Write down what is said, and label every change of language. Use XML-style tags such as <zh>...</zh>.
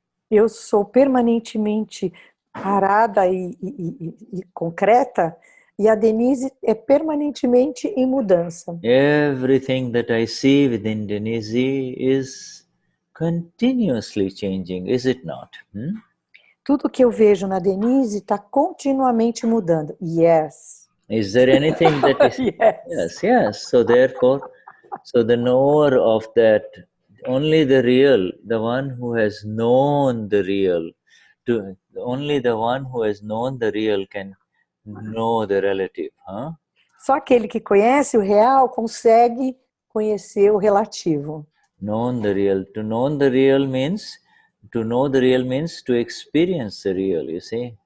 <pt>Eu sou permanentemente parada e concreta, e a Denize é permanentemente em mudança.</pt> <en>Everything that I see within Denize is continuously changing, is it not?</en> <pt>Tudo que eu vejo na Denize está continuamente mudando.</pt> <en>Yes. Is there anything that is... Yes. So therefore, the knower of that, only the real, the one who has known the real, only the one who has known the real can know the relative.</en> <pt>Só aquele que conhece o real consegue conhecer o relativo.</pt> <en>Known the real. To know the real means to experience the real, you see?</en>